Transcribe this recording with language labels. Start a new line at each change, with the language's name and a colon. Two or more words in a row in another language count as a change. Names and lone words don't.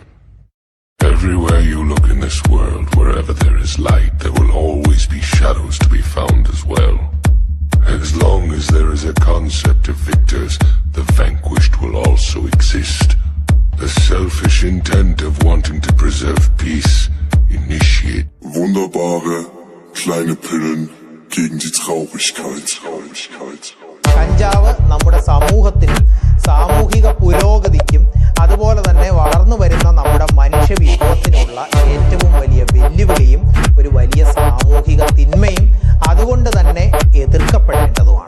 English: Everywhere you look in this world, wherever there is light, there will always be shadows to be found as well. As long as there is a concept of victors, the vanquished will also exist. The selfish intent of wanting to preserve peace initiate.
German: Wunderbare kleine Pillen gegen die Traurigkeit.
Malayalam: കഞ്ചാവ് നമ്മുടെ സമൂഹത്തിനും സാമൂഹിക പുരോഗതിക്കും അതുപോലെ തന്നെ വളർന്നു വരുന്ന നമ്മുടെ മനുഷ്യ വിഭവത്തിനുള്ള ഏറ്റവും വലിയ വെല്ലുവിളിയും ഒരു വലിയ സാമൂഹിക തിന്മയും അതുകൊണ്ട് തന്നെ എതിർക്കപ്പെടേണ്ടതുമാണ്.